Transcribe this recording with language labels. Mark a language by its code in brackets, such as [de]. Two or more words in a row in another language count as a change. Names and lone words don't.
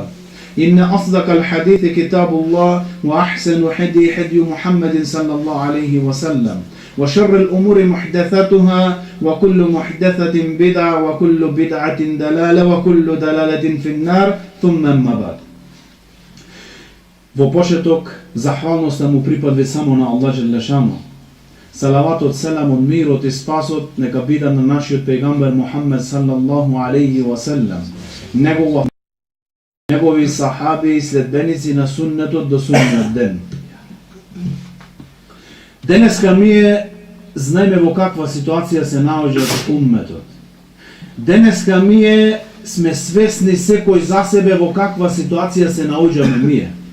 [ar] إن أصدق الحديث كتاب الله وأحسن هدي محمد صلى الله عليه وسلم وشر الأمور محدثاتها وكل محدثة بدعة وكل بدعة دلالة وكل دلالة في النار ثم أما بعد. [mk] Во почеток, захвалноста му припадва само на Аллах Джелешану. Салаватот, селамот, мирот и спасот нека биде на нашиот пегамбер Мухаммед [ar] صلى الله عليه وسلم, [mk] негови сахаби и следбеници на суннетот до судниот ден. Денеска ние знаеме во каква ситуација се наоѓа умметот. Денеска ние сме свесни секој за себе во каква ситуација се наоѓаме ние.